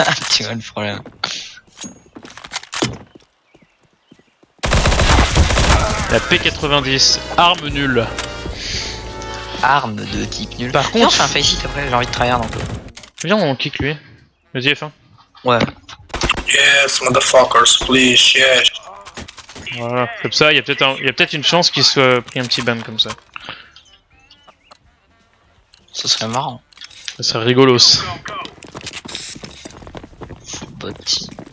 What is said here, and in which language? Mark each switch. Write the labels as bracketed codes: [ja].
[fr] Tu vois le problème. La P90, arme nulle. Arme de type nul. Par Viens, on fait un face hit après, j'ai envie de tryhard un peu. Viens on kick lui. Vas-y F1. Ouais. [en] Yes, motherfuckers, please, yes. [fr] Voilà, comme ça il y a peut-être une chance qu'il soit pris un petit ban comme ça. Ce serait marrant. Ça serait rigolos. Botti.